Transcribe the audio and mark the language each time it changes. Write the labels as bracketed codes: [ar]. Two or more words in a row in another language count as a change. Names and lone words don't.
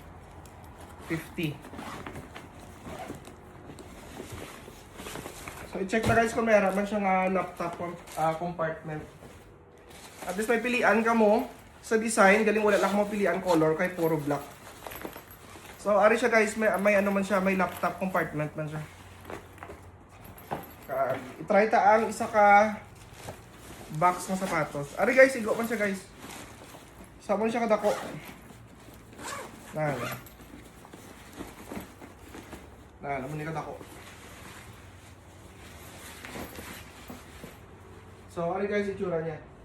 [hil] So, i-check na guys kung meron man siya nga [en] laptop compartment. [hil] At least may pilian ka mo sa design, galing wala lang mo pilian color kay puro black. So ari siya guys, may ano man siya, may [en] laptop compartment [hil] man siya. I-try ta ang isa ka box ng sapatos. Ari guys, igo man siya guys. Sabon siya kadako. Naman ni kadako. So ari guys, itsura niya.